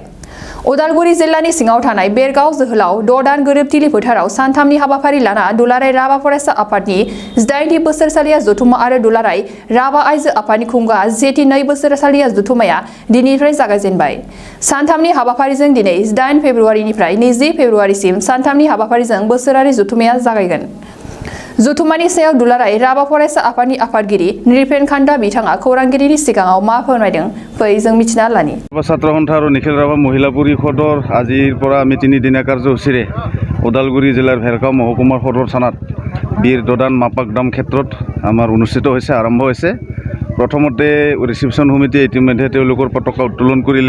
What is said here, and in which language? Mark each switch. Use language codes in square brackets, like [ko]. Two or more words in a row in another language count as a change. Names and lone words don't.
[brx] उदालगुरि जिल्लानि सिङाव थानाय बेरगाव जोहोलाव ददान गोरोबथिलि फोथाराव सानथामनि हाबाफारि लाना दुलाराय राभा फरायसा आफादनि 8 बोसोरसालिया जथुमा आरो दुलाराय राभा आइजो आफादनि खुंगा 2 बोसोरसालिया जथुमाया दिनैनिफ्राय जागायजेनबाय। सानथामनि हाबाफारिजों दिनै 8 फेब्रुवारिनिफ्राय 20 फेब्रुवारिसिम सानथामनि हाबाफारिजों बोसोरारि जथुमाया जागायगोन। जथुमानि सायाव दुलाराय राभा फरायसा आफादनि आफादगिरि निरपेन खान्दा बिथाङा खौरांगिरिनि सिगाङाव मा फोरमायदों फै जों मिथिना लानि। [as] ছাত্ৰ সন্থা আৰু নিখিল ৰাভা মহিলা পৰিষদৰ আজিৰ পৰা আমি 3 দিনীয়া কাৰ্যসূচীৰে ওদালগুৰি জিলাৰ ভেৰগাঁও মহকুমাৰ সদৰ থানাত বীৰ দদান মাপাকদাম ক্ষেত্ৰত আমাৰ অনুষ্ঠিত হৈছে, আৰম্ভ হৈছে। প্ৰথমতে ৰিচিপশ্যন সমিতিয়ে ইতিমধ্যে তেওঁলোকৰ পতাকা উত্তোলন কৰিলে।